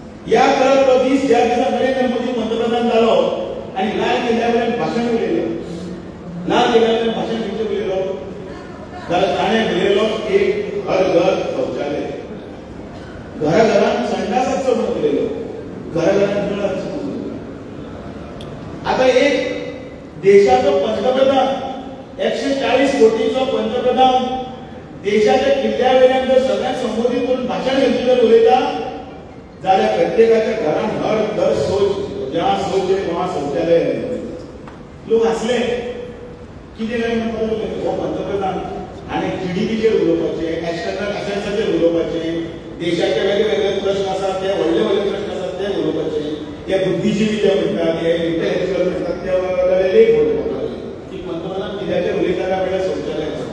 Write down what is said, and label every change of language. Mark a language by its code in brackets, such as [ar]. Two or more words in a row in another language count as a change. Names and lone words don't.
[kok] या काळात तो दीस ज्या दिसा नरेंद्र मोदी पंतप्रधान जालो आणि लाल किल्ल्यावरून भाषण उलयलें, लाल किल्ल्यावरून भाषण कितें उलयलो जाल्यार ताणें उलयलो एक [hi] हर घर शौचालय, [kok] घराघरांत संडासाचो म्हणून उलयलो, घराघरांत नळाचो म्हणून उलयलो. आता एक देशाचो पंतप्रधान 140 कोटीचो पंतप्रधान देशाच्या किल्ल्यावयल्यान जर सगळ्यांक संबोधित करून भाषण घेवची जर उलयता जाल्यार प्रत्येकाच्या घरांत [hi] हर घर शौच जहाँ शौच है वहाँ शौचालय है. [kok] लोक हसले कितें काय म्हणपाक लागले हो पंतप्रधान आनी जीडीपीचेर उलोवपाचे, एक्सटर्नल अफेयर्साचेर उलोवपाचे, देशाचे वेगवेगळे प्रश्न आसात ते व्हडले व्हडले प्रश्न आसात ते उलोवपाचे, ते बुद्धिजीवी जे म्हणटात ते इंटेलेक्चुअल म्हणटात ते वेगवेगळे लेख बरोवपाक लागले की पंतप्रधान कित्याचेर उलयता काय म्हणल्यार शौचालय आसलें.